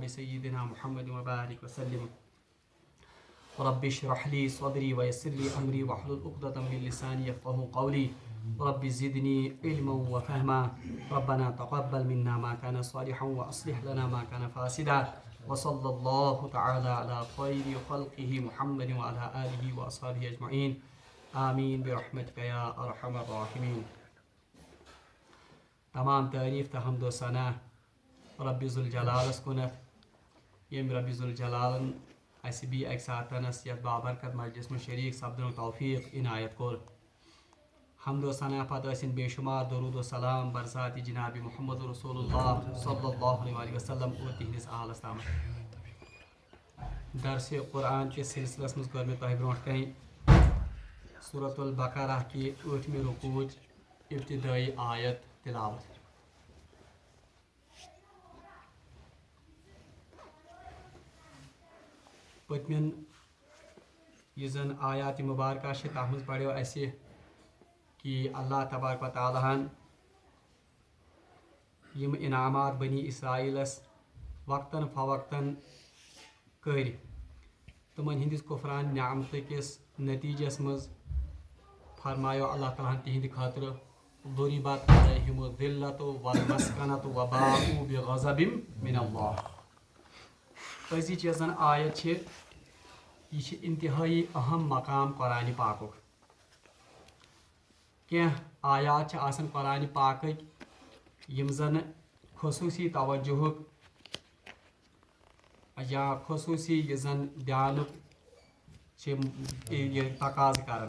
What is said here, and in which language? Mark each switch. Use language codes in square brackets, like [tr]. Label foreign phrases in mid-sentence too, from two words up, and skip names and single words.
[ar] سيدنا محمد وبارك وسلم رب اشرح لي صدري ويسر لي أمري واحلل عقدة من لساني يفقهوا قولي رب زدني علما وفهما ربنا تقبل منا ما كان صالحا وأصلح لنا ما كان فاسدا وصلى الله تعالى على خير خلقه محمد وعلى آله وأصحابه أجمعين آمين برحمتك يا أرحم الراحمين. [ks] تمام تعریف تو حمد و ثنا رب ذوالجلالس کنت یم رب ذوالجلالن اس بی اک ساتنس یتھ بابرکت مجلس میں شریک سپدن توفیق عنایت کور. حمد و ثنا پتہ ٲسِن بے شمار درود و سلام برسات جناب محمد رسول اللہ صلی اللہ علیہ وسلم اور تہندس آلس تام. درس قرآن کے سلسلس مز کر تہ برونٹ کن سورۃ البقرہ کی 8ویں رکوع ابتدائی آیت تلاوت. پتمن یہ زن آیات مبارکہ تتھ مز پڑھو اسہ کہ اللہ تبارک و تعالیٰ ہن یم انعامات بنی اسرائیلس وقتاً فوقتاً کر تمن ہندس کفران نعمت کس نتیجس مز فرمایو اللہ تعالیٰ ہن تہند خاطر [ar] ضربت علیہم الذلۃ والمسکنۃ وباءوا بغضب من اللہ. [ks] أزِچ یۄس زن آیت چھ یہ انتہائی اہم مقام قرآن پاکُک. کینٛہہ آیات چھ آسان قرآن پاکٕکۍ یم زن خصوصی توجہُک یا خصوصی یہ زن دیانُک چھ تقاضہٕ کران.